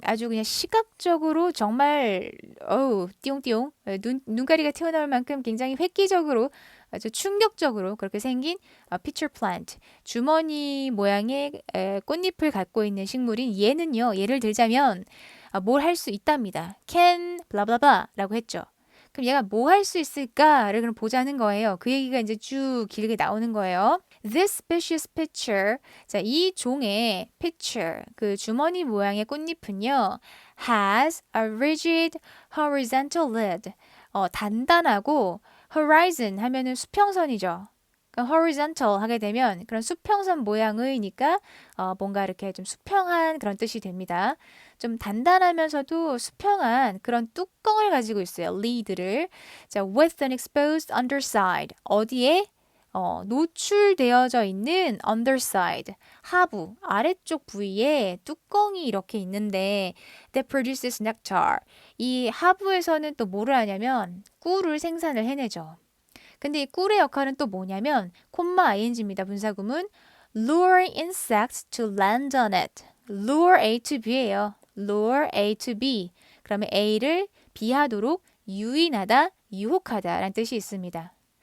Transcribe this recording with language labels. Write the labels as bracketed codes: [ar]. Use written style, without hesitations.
[ko] 아주 그냥 시각적으로 정말 띠용띠용 눈가리가 튀어나올 만큼 굉장히 획기적으로 아주 충격적으로 그렇게 생긴 pitcher plant. 주머니 모양의 꽃잎을 갖고 있는 식물인 얘는요. 예를 들자면 뭘 할 수 있답니다. can 블라블라라고 했죠. 그럼 얘가 뭐 할 수 있을까를 그럼 보자는 거예요. 그 얘기가 이제 쭉 길게 나오는 거예요. [en] This species pitcher, 자, [ko] 이 종의 [en] pitcher, [ko] 그 주머니 모양의 꽃잎은요, [en] has a rigid horizontal lid. [ko] 단단하고 horizon 하면은 수평선이죠. 그러니까 horizontal 하게 되면 그런 수평선 모양의니까 뭔가 이렇게 좀 수평한 그런 뜻이 됩니다. 좀 단단하면서도 수평한 그런 뚜껑을 가지고 있어요. lid를. [en] 자, with an exposed underside. [ko] 어디에? 노출되어져 있는 underside. 하부, 아래쪽 부위에 뚜껑이 이렇게 있는데 [en] that produces nectar. [ko] 이 하부에서는 또 뭐를 하냐면 꿀을 생산을 해내죠. 근데 이 꿀의 역할은 또 뭐냐면 ing입니다. [en] 분사구문 lure insects to land on it. lure A to B예요. lure A to B. [ko] 그러면 A를 B하도록 유인하다, 유혹하다 라는 뜻이 있습니다.